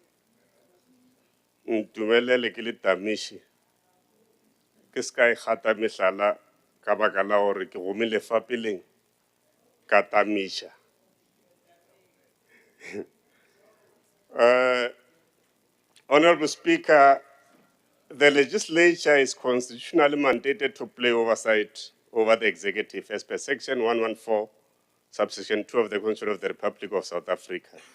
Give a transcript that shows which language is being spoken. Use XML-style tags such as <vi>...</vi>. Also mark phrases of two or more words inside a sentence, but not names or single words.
<nso>ntumelele ke le tamiši ke ska e gata mehlala ka baka la gore ke gomile fa peleng ka tamiša.</nso> <en>Honorable Speaker, the legislature is constitutionally mandated to play oversight over the executive as per Section 114, subsection 2 of the Constitution of the Republic of South Africa.</en>